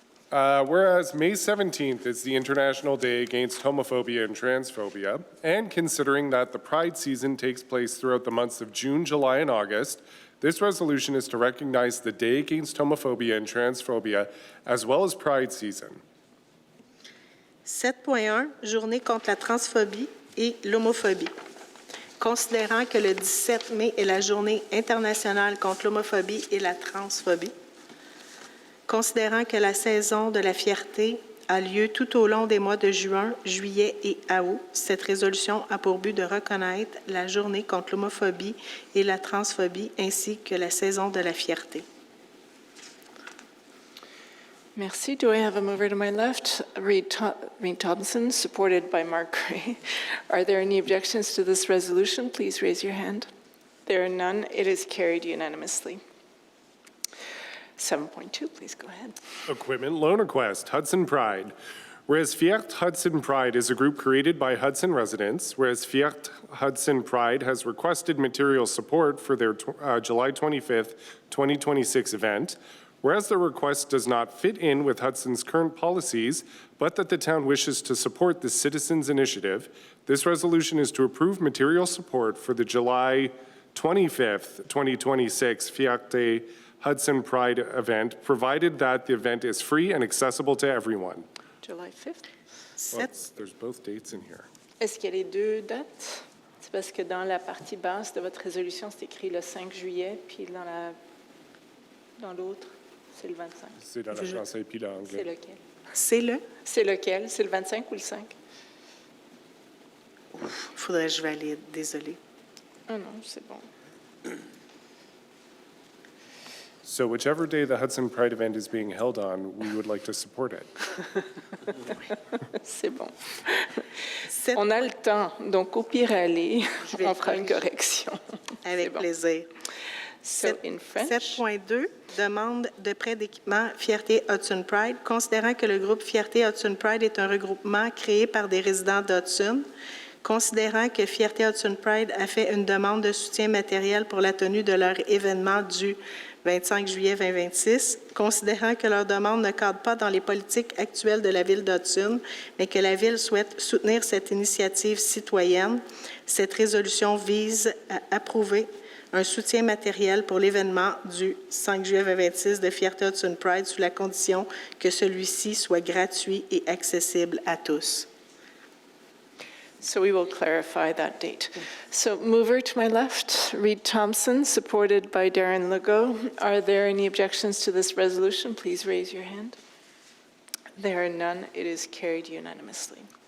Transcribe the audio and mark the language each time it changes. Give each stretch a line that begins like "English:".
English: Whereas May 17th is the International Day Against Homophobia and Transphobia, and considering that the Pride season takes place throughout the months of June, July, and August, This resolution is to recognize the Day Against Homophobia and Transphobia, as well as Pride season.
French: 7.1, Journée contre la transphobie et l'homophobie. Considérant que le 17 mai est la Journée internationale contre l'homophobie et la transphobie. Considérant que la saison de la fierté a lieu tout au long des mois de juin, juillet et août, cette résolution a pour but de reconnaître la Journée contre l'homophobie et la transphobie ainsi que la saison de la fierté. Merci.
English: Do I have a mover to my left? Reed Thompson, supported by Mark Gray. Are there any objections to this resolution? Please raise your hand. There are none. It is carried unanimously. 7.2, please go ahead. Equipment loan request, Hudson Pride. Whereas Fiat Hudson Pride is a group created by Hudson residents, whereas Fiat Hudson Pride has requested material support for their July 25th, 2026 event, whereas the request does not fit in with Hudson's current policies, but that the town wishes to support the citizens' initiative, this resolution is to approve material support for the July 25th, 2026 Fiat Hudson Pride event, provided that the event is free and accessible to everyone. July 5th. Well, there's both dates in here.
French: Est-ce qu'il y a les deux dates? C'est parce que dans la partie basse de votre résolution, c'est écrit le 5 juillet, puis dans l'autre, c'est le 25. C'est dans le français puis l'anglais. C'est lequel? C'est lequel? C'est le 25 ou le 5? Il faudrait que je valide, désolée. Ah non, c'est bon.
English: So whichever day the Hudson Pride event is being held on, we would like to support it.
French: C'est bon. On a le temps, donc au pire aller, on fera une correction. Avec plaisir.
English: So in French.
French: 7.2, demande de prêt d'équipement Fierté Hudson Pride. Considérant que le groupe Fierté Hudson Pride est un regroupement créé par des résidents d'Hudson, considérant que Fierté Hudson Pride a fait une demande de soutien matériel pour la tenue de leur événement du 25 juillet 2026, considérant que leur demande ne cadre pas dans les politiques actuelles de la Ville d'Hudson, mais que la Ville souhaite soutenir cette initiative citoyenne, cette résolution vise à approuver un soutien matériel pour l'événement du 5 juillet 2026 de Fierté Hudson Pride sous la condition que celui-ci soit gratuit et accessible à tous.
English: So we will clarify that date. So mover to my left, Reed Thompson, supported by Darren Legault. Are there any objections to this resolution? Please raise your hand. There are none. It is carried unanimously.